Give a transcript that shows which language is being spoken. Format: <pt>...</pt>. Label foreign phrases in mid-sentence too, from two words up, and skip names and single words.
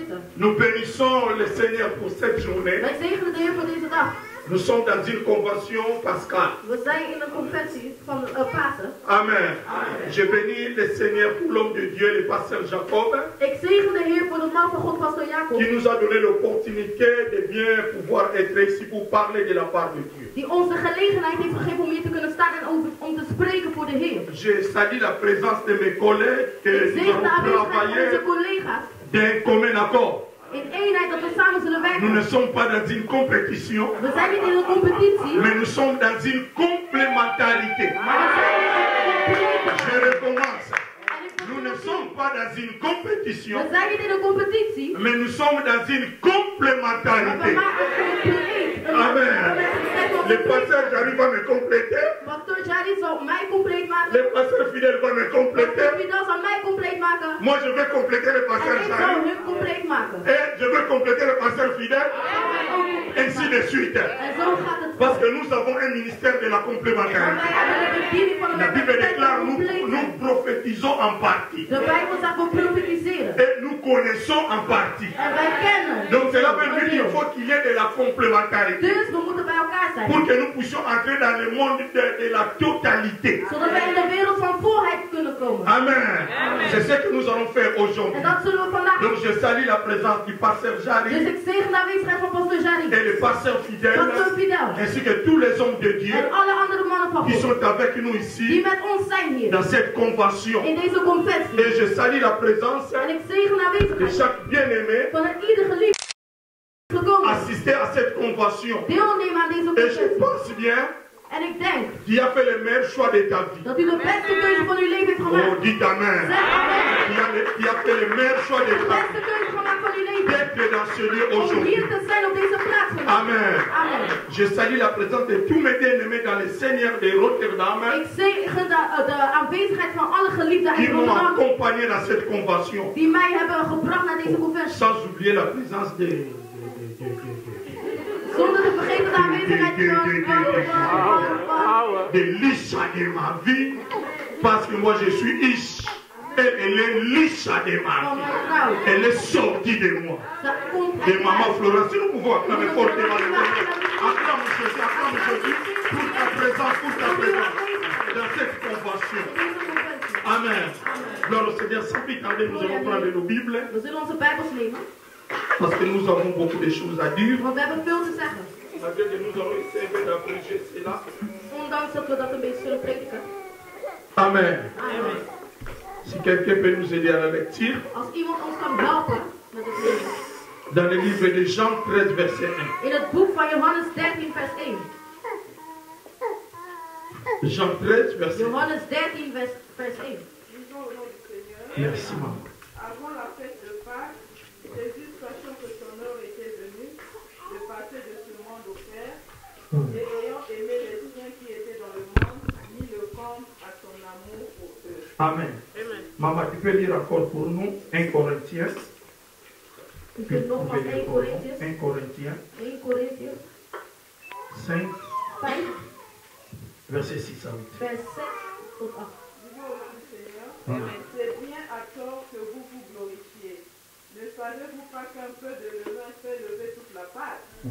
<fr>Nous bénissons le Seigneur pour cette journée.</fr> <nl>Wij zegenen de Heer voor deze dag.</nl> <fr>Nous sommes dans une convention pascale.</fr> <nl>We zijn in een conventie van Pasen. Amen.</nl> <fr>Je bénis le Seigneur pour l'homme de Dieu, le pasteur Jacob,</fr> <nl>Ik zegen de Heer voor de man van God, pastor Jacob.</nl> <fr>qui nous a donné l'opportunité de bien pouvoir être ici pour parler de la part de Dieu.</fr> <nl>Die ons de gelegenheid heeft gegeven om hier te kunnen staan en om te spreken voor de Heer.</nl> <fr>Je salue la présence de mes collègues que</fr> <nl>Ik</nl> <fr>nous</fr> <nl>zegen de</nl> <fr>allons</fr> <nl>aanwezigheid van onze</nl> <fr>travailler</fr> <nl>collega's.</nl> <fr>d'un commun accord.</fr> <nl>In eenheid dat we samen zullen</nl> <fr>Nous</fr> <nl>werken.</nl> <fr>ne sommes pas dans une compétition,</fr> <nl>We zijn niet in een competitie.</nl> <fr>mais nous sommes dans une complémentarité.</fr> <nl>Maar we zijn in een complete.</nl> <fr>Je recommence. Nous ne sommes pas dans une compétition,</fr> <nl>We zijn niet in een competitie.</nl> <fr>mais nous sommes dans une</fr> <nl>Maar we</nl> <fr>complémentarité.</fr> <nl>maken een compleet. Amen.</nl> <fr>Le pasteur Jari va me compléter.</fr> <nl>Pastor Jari zal mij compleet maken.</nl> <fr>Le pasteur Fidèle va me compléter.</fr> <nl>Pastor Fidel zal mij compleet maken.</nl> <fr>Moi, je vais compléter le pasteur</fr> <nl>En ik zal</nl> <fr>Jari.</fr> <nl>hun compleet maken.</nl> <fr>Et je vais compléter le pasteur Fidèle. Ainsi de suite.</fr> <nl>En zo gaat het.</nl> <fr>Parce que nous avons un ministère de la</fr> <nl>Maar</nl> <fr>complémentarité.</fr> <nl>wij hebben de bediening van</nl> <fr>La</fr> <nl>de</nl> <fr>Bible déclare, nous</fr> <nl>compleet.</nl> <fr>prophétisons en partie.</fr> <nl>De Bijbel zegt we profetiseren.</nl> <fr>Et nous connaissons en partie.</fr> <nl>En wij kennen.</nl> <fr>Donc cela veut dire qu'il faut qu'il y ait de la complémentarité.</fr> <nl>Dus we moeten bij elkaar zijn.</nl> <fr>Pour que nous puissions entrer dans le monde de la totalité.</fr> <nl>Zodat wij in de wereld van volheid kunnen komen. Amen.</nl> <fr>C'est ce que nous allons faire aujourd'hui.</fr> <nl>En dat zullen we vandaag</nl> <fr>Donc</fr> <nl>doen.</nl> <fr>je salue la présence du pasteur</fr> <nl>Dus Jari ik zegen de aanwezigheid van pastor Jari.</nl> <fr>et le pasteur Fidèle,</fr> <nl>Pastor Fidel.</nl> <fr>ainsi que tous les hommes de Dieu</fr> <nl>En alle andere mannen van</nl> <fr>qui</fr> <nl>God.</nl> <fr>sont avec nous</fr> <nl>Die</nl> <fr>ici</fr> <nl>met ons zijn hier.</nl> <fr>dans cette convention.</fr> <nl>In deze conventie.</nl> <fr>Et je salue la présence</fr> <nl>En ik zegen de</nl> <fr>de</fr> <nl>aanwezigheid</nl> <fr>chaque bien-aimé</fr> <nl>van ieder geliefde gekomen.</nl> <fr>assister à cette convention.</fr> <nl>Deelnemen aan deze</nl> <fr>Et je</fr> <nl>conventie.</nl> <fr>pense bien</fr> <nl>En ik denk</nl> <fr>qu'il a fait le meilleur choix de ta vie.</fr> <nl>dat u de beste keuze van uw leven heeft</nl> <fr>Oh,</fr> <nl>gemaakt.</nl> <fr>dites Amen.</fr> <nl>Zeg amen.</nl> <fr>Qui a fait le meilleur choix de</fr> <nl>De</nl> <fr>ta</fr> <nl>beste</nl> <fr>vie.</fr> <nl>keuze gemaakt van uw leven.</nl> <fr>D'être dans ce lieu</fr> <nl>Om</nl> <fr>aujourd'hui.</fr> <nl>hier te zijn op deze plaats vandaag. Amen. Amen.</nl> <fr>Je salue la présence de tous mes bien-aimés dans le Seigneur de Rotterdam</fr> <nl>Ik zegen de aanwezigheid van alle geliefden</nl> <fr>qui</fr> <nl>uit</nl> <fr>m'ont</fr> <nl>Rotterdam.</nl> <fr>accompagné dans cette convention.</fr> <nl>Die mij hebben gebracht naar deze conventie.</nl> <fr>Sans oublier la présence</fr> <nl>Zonder te vergeten de aanwezigheid</nl> <fr>de l'Isha de ma vie. Parce que moi je suis Ish. Et elle est l'Isha de ma</fr> <nl>van</nl> <fr>vie.</fr> <nl>mijn vrouw.</nl> <fr>Elle est sortie de moi.</fr> <nl>Ze komt</nl> <fr>De</fr> <nl>uit</nl> <fr>maman</fr> <nl>mij.</nl> <fr>Florence, si nous pouvons acclamer fortement le Seigneur. Acclame Jésus pour ta présence dans cette convention.</fr> <nl>Deze conventie. Amen.</nl> <fr>Gloire au Seigneur, sans plus tarder, nous allons prendre nos Bibles</fr> <nl>We zullen onze Bijbels nemen,</nl> <fr>parce que nous avons beaucoup de choses à dire.</fr> <nl>want we hebben veel te zeggen.</nl> <fr>Malgré que nous allons essayer d'abréger cela.</fr> <nl>Ondanks dat we dat een beetje zullen prediken. Amen. Amen.</nl> <fr>Si quelqu'un peut nous aider à la lecture,</fr> <nl>Als iemand ons kan helpen met het lezen.</nl> <fr>dans le livre de Jean 13, verset 1.</fr> <nl>In het boek van Johannes 13 vers 1.</nl> <fr>Jean 13, verset 1.</fr> <nl>Johannes 13 vers 1.</nl> <fr>Disons au nom du Seigneur, Merci, maman. avant la fête de Pâques, Jésus, sachant que son heure était venue de passer de ce monde au Père, et ayant aimé les siens qui étaient dans le monde, mit le camp à son amour pour eux. Amen. Maman, tu peux lire encore pour nous 1 Corinthiens.</fr> <nl>U kunt nogmaals 1 Corinthians</nl> <fr>1 Corinthiens</fr> <nl>1 Corinthians</nl> <fr>5,</fr> <nl>5</nl> <fr>verset 6 à 8.</fr> <nl>vers 6 tot 8.</nl> <fr>Disons au nom du Seigneur, c'est bien à tort que vous vous glorifiez. Ne savez-vous pas qu'un peu de levain fait lever toute la pâte?</fr>